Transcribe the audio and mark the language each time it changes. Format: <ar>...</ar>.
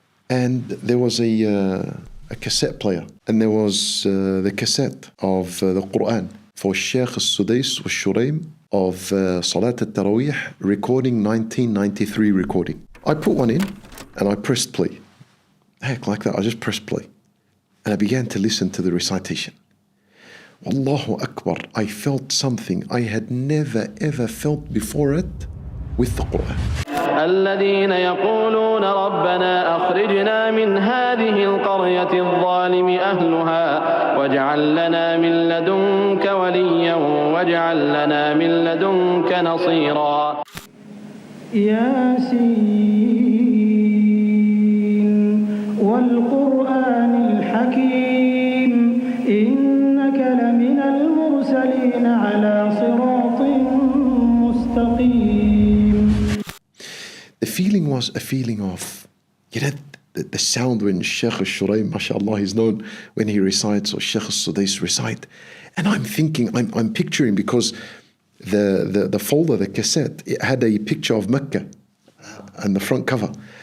<en>And there was a cassette player. And there was the cassette of the Quran for Sheikh al-Sudais al-Shuraim of Salat al-Taraweeh, recording 1993 recording. I put one in and I pressed play. Heck, like that, I just pressed play. And I began to listen to the recitation.</en> <ar>Wallahu Akbar,</ar> <en>I felt something I had never ever felt before it with the Quran.</en> <ar>الذين يقولون ربنا أخرجنا من هذه القرية الظالم أهلها واجعل لنا من لدنك وليا واجعل لنا من لدنك نصيرا. ياسين والقرآن الحكيم إنك لمن المرسلين على صراط مستقيم.</ar> <en>The feeling was a feeling of, you know, the sound when Sheikh al-Shuraim, mashallah, he's known when he recites, or Sheikh al-Sudais recite. And I'm thinking, I'm picturing, because the folder, the cassette, it had a picture of Mecca on the front cover.</en>